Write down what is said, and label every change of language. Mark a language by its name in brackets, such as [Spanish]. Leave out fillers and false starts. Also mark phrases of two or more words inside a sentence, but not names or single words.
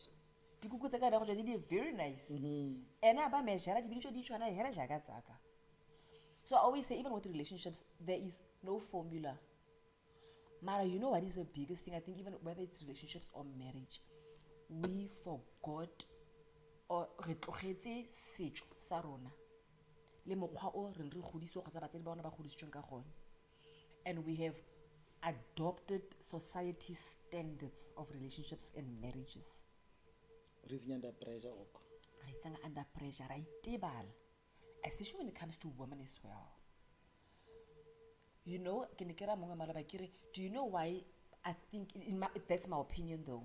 [English] Because I got very nice. And I measure. So I always say, even with relationships, there is no formula. Mara, you know what is the biggest thing? I think even whether it's relationships or marriage, we forgot or [Tswana] setso sa rona. Le mokgwa o re re godiswa go sa batsedi ba bona ba godisitsweng ka gone. [English] And we have adopted society standards of relationships and marriages. Raising under pressure. Raising under pressure, right? Especially when it comes to women as well. You know, do you know why I think, that's my opinion though.